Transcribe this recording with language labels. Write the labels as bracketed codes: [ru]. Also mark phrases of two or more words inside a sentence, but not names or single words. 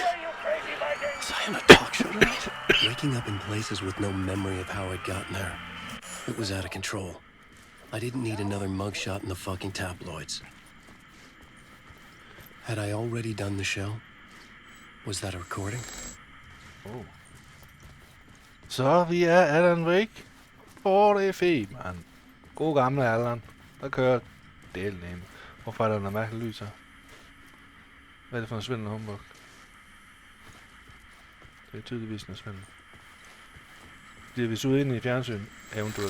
[en] Was I on a talk show tonight? Waking up in places with no memory of how I'd gotten there. It was out of control. I didn't need another mugshot in the fucking tabloids. Had I already done the show? Was that a recording? [da] Oh. Så vi er Alan Wake. Det er fedt, mand. God gamle Alan. Der kører delen ind. Hvorfor er der noget mærkeligt lys her? Hvad er det for en svindel humbug? Det er tydeligvis en svindel. Bliver vi suget ind i fjernsyn eventuelt?